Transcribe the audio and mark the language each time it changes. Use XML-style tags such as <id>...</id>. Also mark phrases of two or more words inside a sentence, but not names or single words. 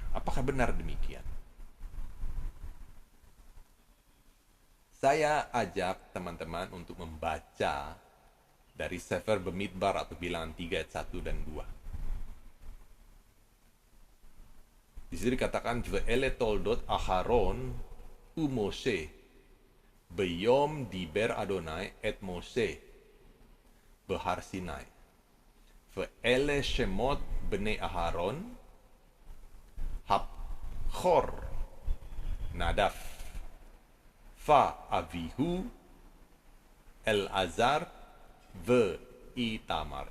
<id>Apakah benar demikian? Saya ajak teman-teman untuk membaca dari Sefer Bemidbar atau Bilangan 3 ayat 1 dan 2. Di situ dikatakan</id> <he>ואלה תולדות אהרן ומשה ביום דבר אדוני את משה בהר סיני. ואלה שמות בני אהרן הבכור נדב ו אביהוא אלעזר ו איתמר.</he>